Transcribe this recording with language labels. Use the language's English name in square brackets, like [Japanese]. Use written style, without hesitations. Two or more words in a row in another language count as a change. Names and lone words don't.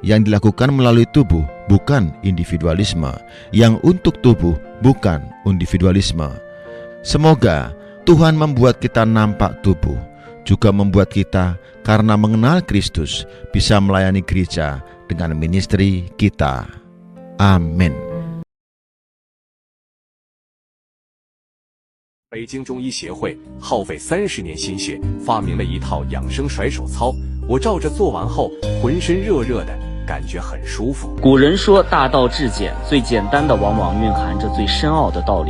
[Indonesian] yang dilakukan melalui tubuh, bukan individualisme, yang untuk tubuh, bukan individualisme. Semoga Tuhan membuat kita nampak tubuh, juga membuat kita karena mengenal Kristus bisa melayani gereja dengan ministry kita. Amin. [Chinese] 北京中医协会耗费30年心血，发明了一套养生甩手操。我照着做完后，浑身热热的，感觉很舒服。古人说大道至简，最简单的往往蕴含着最深奥的道理。